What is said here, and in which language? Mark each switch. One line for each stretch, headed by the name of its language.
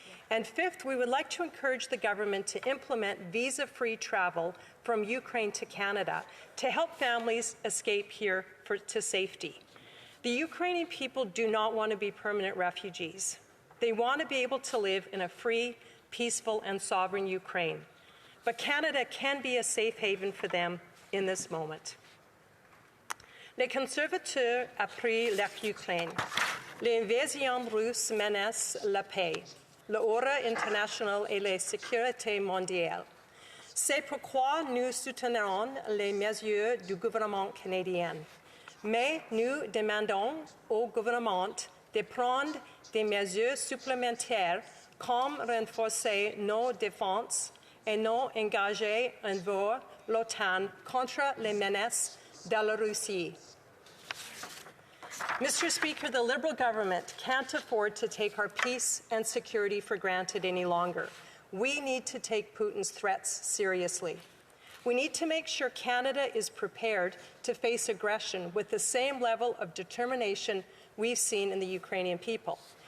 English: And fifth, we would like to encourage the government to implement visa-free travel from Ukraine to Canada to help families escape here to safety. The Ukrainian people do not want to be permanent refugees. They want to be able to live in a free, peaceful, and sovereign Ukraine. But Canada can be a safe haven for them in this moment.
French: Les conservateurs ont pris l'Ukraine. L'invasion russe menace la paix, l'ordre international et la sécurité mondiale. C'est pourquoi nous soutenons les mesures du gouvernement canadien. Mais nous demandons au gouvernement de prendre des mesures supplémentaires comme renforcer nos défenses et nous engager envers l'OTAN contre les menaces de la Russie.
English: Mr. Speaker, the Liberal government can't afford to take our peace and security for granted any longer. We need to take Putin's threats seriously. We need to make sure Canada is prepared to face aggression with the same level of determination we've seen in the Ukrainian people.